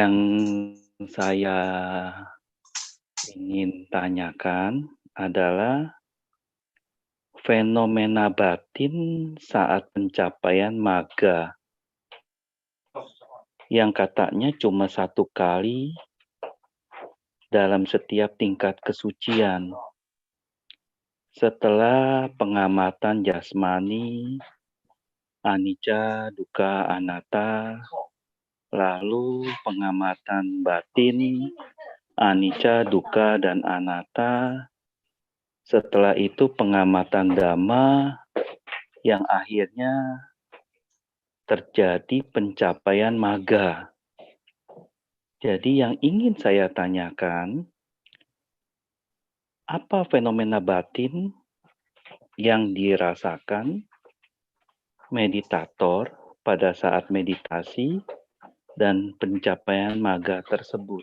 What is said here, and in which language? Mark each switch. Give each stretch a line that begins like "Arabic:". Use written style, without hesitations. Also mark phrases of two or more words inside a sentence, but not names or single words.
Indonesian: Yang saya ingin tanyakan adalah fenomena batin saat pencapaian magga yang katanya cuma 1 kali dalam setiap tingkat kesucian. Setelah pengamatan jasmani,
Pali: anicca, dukkha, anatta,
Indonesian: lalu pengamatan batin,
Pali: anicca, dukkha,
Indonesian: dan anatta. Setelah itu pengamatan dhamma yang akhirnya terjadi pencapaian magga. Jadi yang ingin saya tanyakan, apa fenomena batin yang dirasakan meditator pada saat meditasi dan pencapaian magga tersebut?